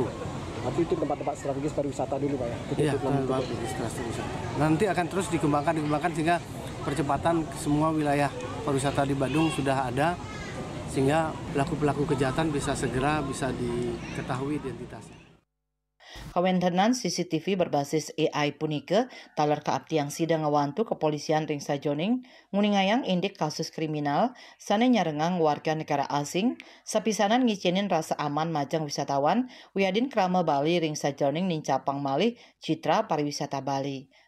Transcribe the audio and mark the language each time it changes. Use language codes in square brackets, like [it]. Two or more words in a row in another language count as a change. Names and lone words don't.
[id] Tapi itu tempat-tempat strategis pariwisata dulu Pak ya? Iya, tempat strategis. Nanti akan terus dikembangkan sehingga percepatan semua wilayah pariwisata di Badung sudah ada, sehingga pelaku-pelaku kejahatan bisa segera diketahui identitasnya. [ban] Kawentenan CCTV berbasis AI punike taler kaabtiang sidang ngawantu kepolisian ring sajoning nguningayang indik kasus kriminal sane nyarengang [id] warga negara asing [ban] sapisanan ngicinin rasa aman majang wisatawan wiadin krama Bali ring sajoning nincapang malih citra pariwisata Bali.